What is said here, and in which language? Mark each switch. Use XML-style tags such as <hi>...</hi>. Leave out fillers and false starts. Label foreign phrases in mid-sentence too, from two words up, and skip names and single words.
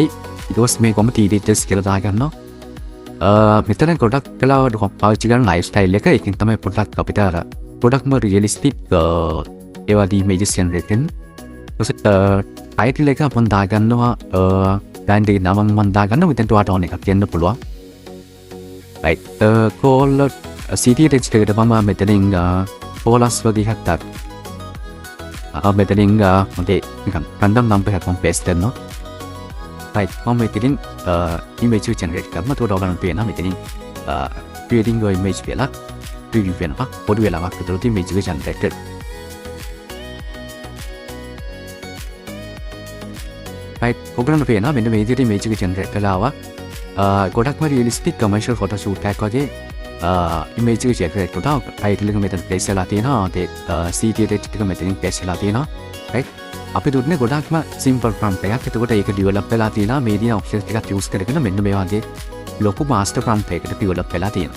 <si>ඊට පස්සේ මේකම TDS කියලා දාගන්නවා. මෙතන ගොඩක් කලාවට පාවිච්චි කරන lifestyle එක. ඒකෙන් තමයි product අපිට අර product ම realistic ඒ වගේ</si> <en>images generate</en> <si>වෙන්නේ. ඊට title එක අපන් දාගන්නවා brand එකේ නම මම දාගන්නවා. මෙතනට ඔයාට ඕන එකක් කියන්න පුළුවන්. right call city text එකට මම මෙතනින් පොලස් වගේ එකක් දාන්න. මෙතනින් මගේ නිකන්</si> <en>random number</en> <si>එකක් මම paste කරනවා. right මම මෙතනින් image generate කරනවා. ඒකට ඔයාලට පේනවා මෙතනින්</si> <en>creating your image</en> <si>කියලා preview වෙනවා. පොඩි වෙලාවක් විතර image එක generate කරනවා. right ඔයගොල්ලන්ට පේනවා මෙන්න මේ විදිහට image එක generate කරලා ආවා. ගොඩක්ම</si> <en>realistic commercial photo shoot</en> <si>එකක් වගේ image එක generate කරලා title එක මෙතන place වෙලා තියෙනවා. ඒ</si> <en>CTA text</en> <si>එක මෙතනින් place වෙලා තියෙනවා. right අපි දුන්නේ ගොඩක්ම</si> <en>simple prompt</en> <si>එකක්. එතකොට ඒක develop වෙලා තියෙනවා</si> <en>media options</en> <si>එකක් use කරගෙන මෙන්න මේ වගේ ලොකු</si> <en>master prompt</en> <si>එකකට develop වෙලා තියෙනවා.</si>